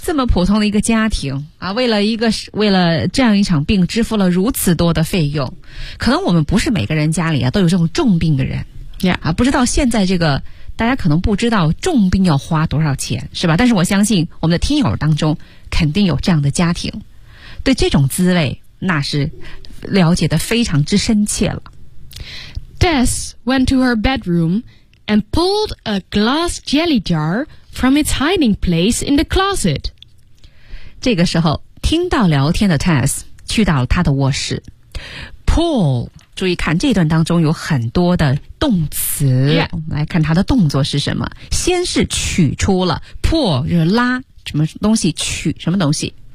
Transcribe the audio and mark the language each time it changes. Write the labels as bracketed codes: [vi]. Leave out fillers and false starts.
[zh] 这么普通的一个家庭啊，为了这样一场病支付了如此多的费用，可能我们不是每个人家里啊都有这种重病的人。 [en] Yeah. [zh] 啊，不知道现在这个大家可能不知道重病要花多少钱，是吧？但是我相信我们的听友当中肯定有这样的家庭，对这种滋味那是了解的非常之深切了。 [en] Tess went to her bedroom. And pulled a glass jelly jar from its hiding place in the closet. [zh] 这个时候，听到聊天的 Tess 去到了他的卧室。 Pull， 注意看这段当中有很多的动词。 [en] Yeah. [zh] 我们来看他的动作是什么？先是取出了 pull， 就是拉什么东西取什么东西。